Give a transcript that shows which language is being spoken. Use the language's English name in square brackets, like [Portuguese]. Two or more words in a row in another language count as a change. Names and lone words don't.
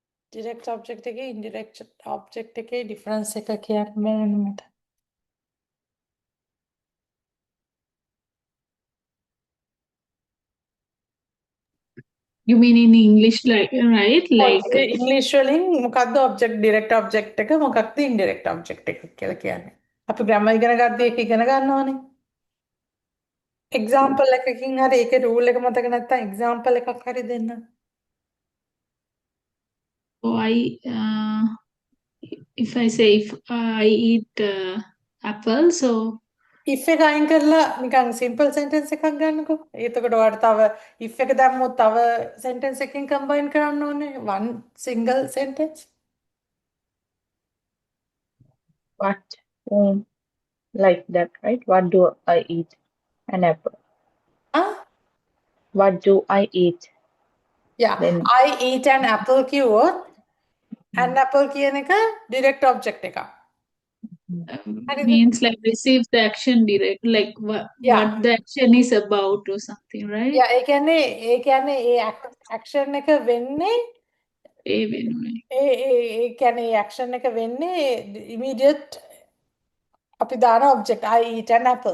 [English] direct object [Sinhala] එකේ [English] indirect object [Sinhala] එකේ difference එක කියන්න බැහැ මට. [English] You mean in English, like, right? Like, [Sinhala] ඉංග්‍රීසි වලින් මොකක්ද [English] object direct object [Sinhala] එක මොකක්ද [English] indirect object [Sinhala] එක කියලා කියන්නේ. අපි grammar ඉගෙන ගද්දී ඒක ඉගෙන ගන්න ඕනේ. example එකකින් හරි ඒකේ rule එක මතක නැත්නම් example එකක් හරි දෙන්න. [English] oh, if I say if I eat apple, so [Sinhala] if එක අයින් කරලා නිකන් [English] simple sentence [Sinhala] එකක් ගන්නකෝ. එතකොට ඔයාලට තව if එක දැම්මොත් තව sentence එකකින් combine කරන්න ඕනේ. [English] one single sentence. What? Like that, right? What do I eat? An apple. Ah? What do I eat? Yeah. Then I eat an apple කිව්වොත් an apple [Sinhala] කියන එක [English] direct object එකක්. [Sinhala] හරිද? [English] means like receive the action direct, like what Yeah. what the action is about or something, right? Yeah, [Sinhala] ඒ කියන්නේ ඒ action එක වෙන්නේ ඒ වෙනුවෙන්. ඒ කියන්නේ ඒ action එක වෙන්නේ immediate අපි දාන [English] object I eat an apple.